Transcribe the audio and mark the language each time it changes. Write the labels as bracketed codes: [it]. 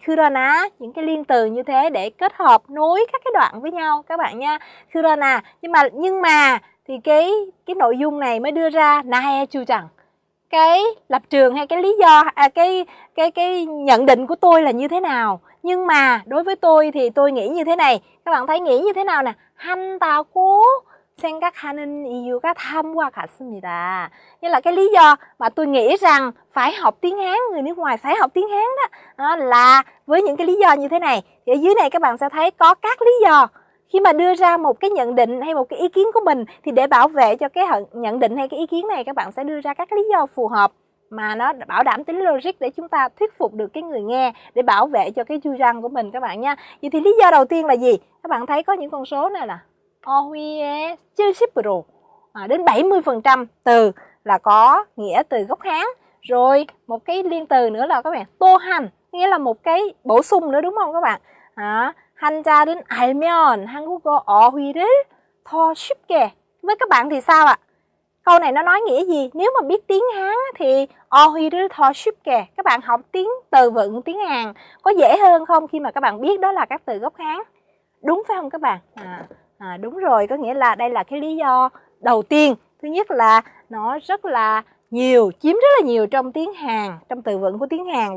[vi] 그러나, những cái liên từ như thế để kết hợp nối các cái đoạn với nhau các bạn nha. 그러나, nhưng mà thì cái nội dung này mới đưa ra [ko] 나의 주장. [vi] Cái lập trường hay cái lý do, cái nhận định của tôi là như thế nào. Nhưng mà đối với tôi thì tôi nghĩ như thế này. Các bạn thấy nghĩ như thế nào nè? [ko] 한다고 생각하는 이유가 다음과 같습니다. [vi] Như là cái lý do mà tôi nghĩ rằng phải học tiếng Hán, người nước ngoài phải học tiếng Hán đó, là với những cái lý do như thế này. Thì ở dưới này các bạn sẽ thấy có các lý do. Khi mà đưa ra một cái nhận định hay một cái ý kiến của mình thì để bảo vệ cho cái nhận định hay cái ý kiến này, các bạn sẽ đưa ra các lý do phù hợp mà nó bảo đảm tính logic để chúng ta thuyết phục được cái người nghe, để bảo vệ cho cái chu răng của mình các bạn nha. Vậy thì lý do đầu tiên là gì? Các bạn thấy có những con số này là [ko] 어휘의 70%, [vi] đến 70% từ là có nghĩa từ gốc Hán. Rồi một cái liên từ nữa là các bạn tô hành, nghĩa là một cái bổ sung nữa đúng không các bạn? [ko] 한자를 알면 한국어 어휘를 더 쉽게. [vi] Với các bạn thì sao ạ? Câu này nó nói nghĩa gì? Nếu mà biết tiếng Hán thì [ko] 어휘를 더 쉽게. [vi] Các bạn học tiếng từ vựng tiếng Hàn có dễ hơn không khi mà các bạn biết đó là các từ gốc Hán? Đúng phải không các bạn? Đúng rồi, có nghĩa là đây là cái lý do đầu tiên. Thứ nhất là nó rất là nhiều, chiếm rất là nhiều trong tiếng Hàn, trong từ vựng của tiếng Hàn.